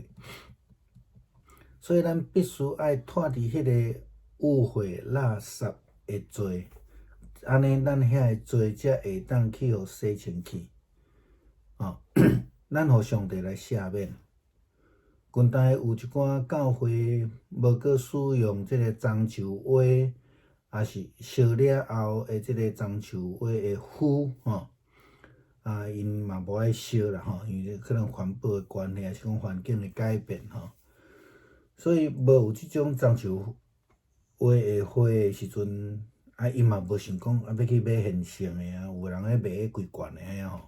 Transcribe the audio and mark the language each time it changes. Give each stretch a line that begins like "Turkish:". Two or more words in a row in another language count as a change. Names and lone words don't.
Min Nan Chinese: 所以咱必须爱脱离迄个污秽垃圾的罪，安尼咱遐的罪才会当去互洗清气。咱互上帝来赦免。近代有一寡教会无阁使用这个樟树花，也是烧了后的这个樟树花的灰因嘛无爱烧啦吼，因为可能环保的关系，还是讲环境的改变吼，所以无有即种樟树花的花的时阵，因嘛无想讲要去买现成的有人咧卖迄规罐的吼。